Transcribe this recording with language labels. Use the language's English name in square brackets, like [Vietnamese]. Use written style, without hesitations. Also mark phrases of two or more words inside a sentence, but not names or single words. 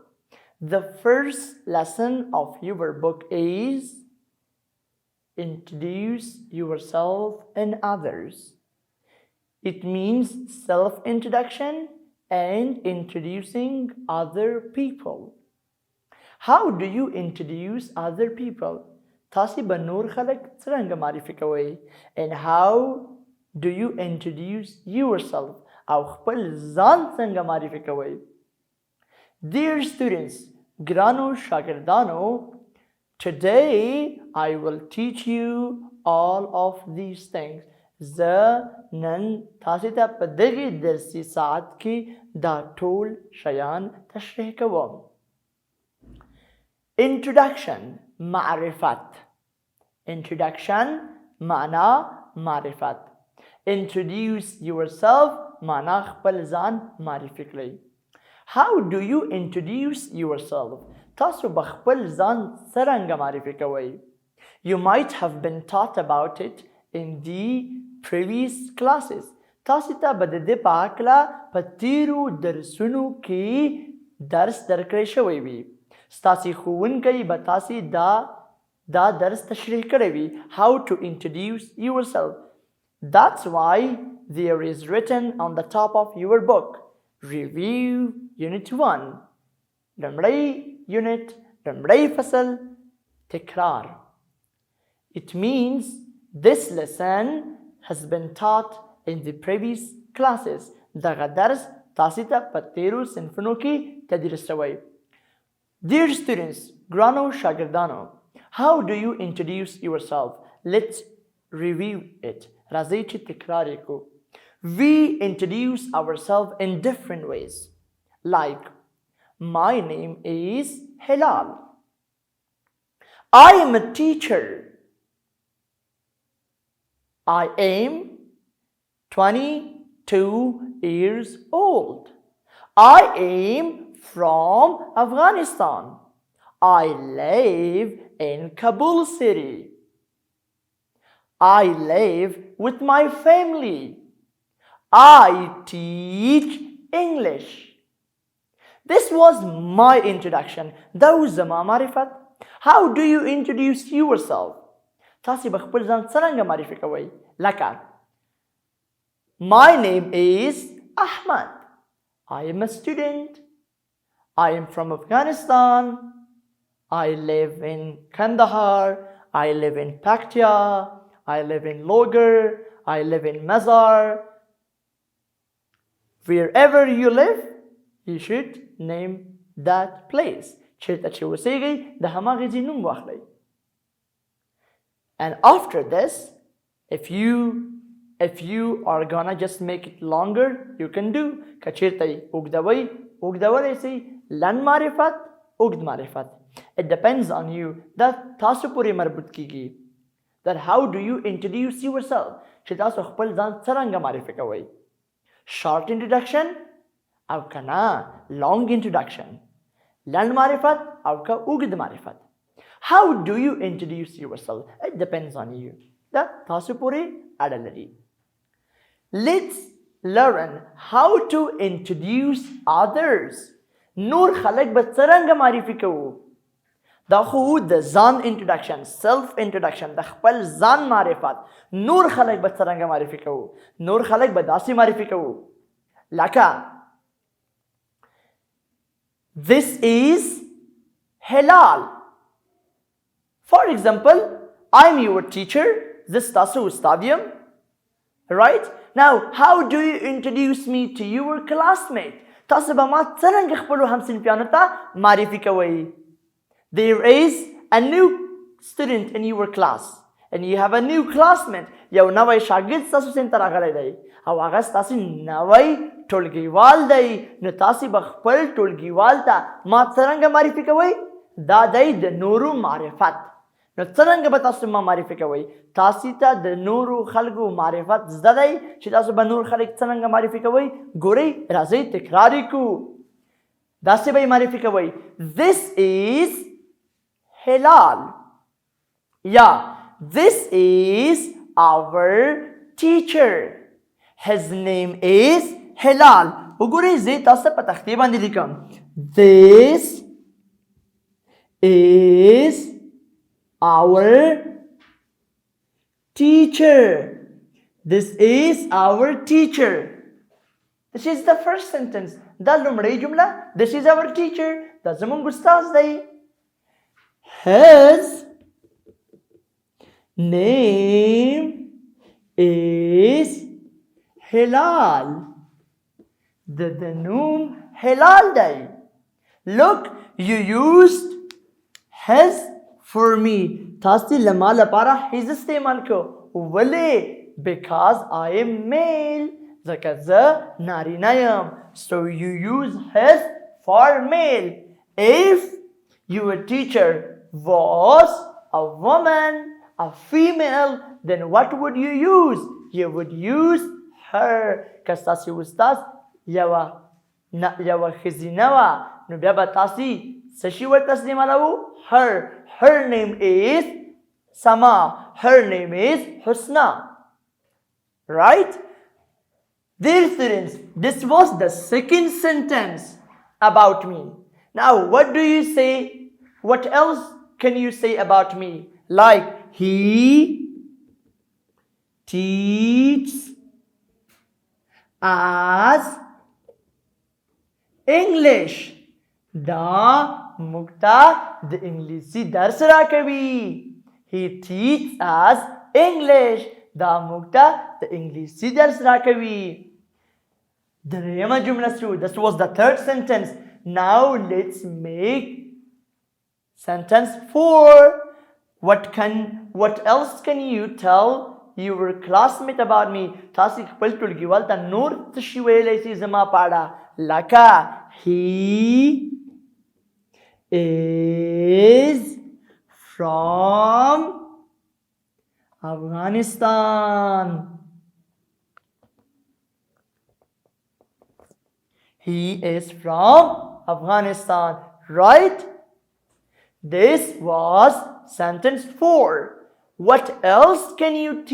[English] The first lesson of your book is introduce yourself and others. It means self-introduction and introducing other people. How do you introduce other people? [Pashto] تاسي بنور خلق څرنګه معرفي کوئ [English] and how do you introduce yourself [Pashto] او خپل ځان څنګه معرفي کوئ؟ [English] Dear students, [Pashto] ګرانو شاګردانو, [English] today I will teach you all of these things. [Pashto] زه نن تاسو ته په دغه درسي ساعت کې دا ټول شیان تشریح کوم. [English] Introduction, معرفت. [Pashto] Introduction معنا معرفت. [English] Introduce yourself [Pashto] معنا خپل ځان معرفي کړئ. [English] How do you introduce yourself? [Pashto] تاسو به خپل ځان څرنګه معرفي کوئ؟ [English] You might have been taught about it in the previous classes. [Pashto] تاسو ته به د دې په هکله په تیرو درسونو کې درس درکړی شوی وي. ستاسې ښوونکی به تاسې دا درس تشریح کړی وي. [English] How to introduce yourself. That's why there is written on the top of your book, Review Unit 1. [Pashto] لمړی unit, لمړی فصل, تکرار. [English] It means this lesson has been taught in the previous classes. [Pashto] دغه درس تاسې ته په تیرو صنفونو کې تدریس شوی. [English] Dear students, [Pashto] ګرانو شاګردانو, [English] how do you introduce yourself? Let's review it. [Pashto] راځئ چې تکرار یې کړو. [English] We introduce ourselves in different ways. Like, my name is Hilal. I am a teacher. I am 22 years old. I am from Afghanistan. I live in Kabul city. I live with my family. I teach English. This was my introduction. [Pashto] Those زما معرفت. [English] How do you introduce yourself? [Pashto] تاسې به خپل ځان څرنګه معرفي کوئ؟ [English] لکه My name is Ahmad. I am a student. I am from Afghanistan. I live in Kandahar. I live in Paktia. I live in Logar. I live in Mazar. Wherever you live, you should name that place. [Pashto] چیرته چې اوسیږئ د هماغې ځای نوم واخلئ. [English] And after this, if you are gonna just make it longer, you can do. [Pashto] که چیرته یې اوږدولی سئ لنډ معرفت اوږد معرفت. [English] It depends on you. [Pashto] دا تاسو پورې مربوط کیږي. [English] That how do you introduce yourself? [Pashto] چې تاسو خپل ځان څرنګه معرفي کوئ؟ [English] Short introduction [Pashto] او کنا [English] long introduction. [Pashto] لنډ معرفت او که اوږد معرفت. [English] How do you introduce yourself? It depends on you. [Pashto] دا تاسو پورې اړه لري. [English] Let's learn how to introduce others. [Pashto] نور خلک به څرنګه معرفي کوو؟ دا خو د ځان [English] introduction, self introduction, [Pashto] د خپل ځان معرفت. نور خلک به څرنګه معرفي کوو؟ نور خلک به داسې معرفي کوو لکه [English] This is Hilal. For example, I'm your teacher. [Pashto] This تاسو استاد یم. [English] Right? Now, how do you introduce me to your classmate? تاسو به ما څرنګه خپلو همصنفیانو ته معرفي کوئ؟ There is a new student in your class and you have a new classmate. [Pashto] یو نوی شاګرد ستاسو صنف ته راغلی دی او هغه ستاسو نوی ټولګیوال دی نو تاسې به خپل ټولګیوال ته ما څرنګه معرفي کوئ دا دی د نورو معرفت نو څرنګه به تاسو ما معرفي کوئ تاسې ته د نورو خلکو معرفت زده دی چې تاسو به نور خلک څرنګه معرفي کوئ ګورئ راځئ تکرار یې کړو داسې به یې معرفي کوئ [English] this is هلال یا this is our teacher his name is هلال [Pashto] وګورئ زه تاسو په تختې باندې لیکم [English] this is our teacher this is our teacher this is the first sentence [Pashto] دا لومړی جمله [English] this is our teacher [Pashto] دا زموږ استاد دی [English] his name is هلال the [Pashto] نوم هلال [English] دی look you used his for me [Pashto] تاسې لما لپاره his استعمال کو ولې [English] because I am male [Pashto] ځکه زه نارینه یم [English] so you use his for male if your teacher was a woman a female then what would you use you would use her [Pashto] که ستاسې استاد یوه ښځینه وه نو بیا به تاسې څه شي ورته استعمالوو [English] her name is Sama her name is Husna right dear students this was the second sentence about me now what do you say what else can you say about me like he teaches us English [Pashto] دا مقتا د انګلیسي درس راکوي [English] he teaches us English دا [Pashto] مقتا د انګلیسي درس راکوي دریمه جمله شو [English] this was the third sentence now let's make sentence 4 what else can you tell your classmate about me [Pashto] تاسې خپل ټولګیوال ته نور څه شي ویلی شئ زما په اړه لکه [English] he is from Afghanistan he is from Afghanistan right this was sentence 4 what else can you